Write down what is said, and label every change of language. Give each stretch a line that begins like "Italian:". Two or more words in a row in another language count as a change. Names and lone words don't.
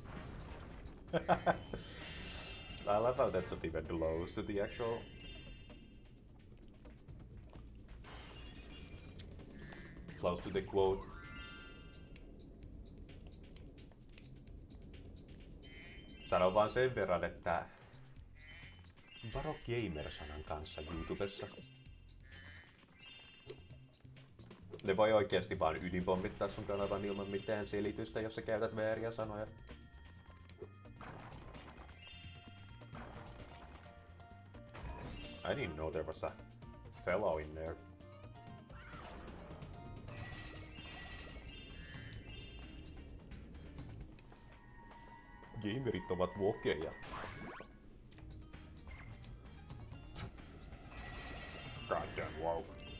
English: I love how that's not even close to the actual close to the quote.
Finnish: Sanon vaan sen verran, että varo gamer-sanan kanssa YouTubessa. Ne voi oikeesti vaan ydinpommittaa sun kanavan ilman mitään selitystä, jos sä käytät vääriä sanoja.
English: I didn't know there was a fellow in there.
Finnish: Gamerit ovat wokeja.
English: Goddamn woke.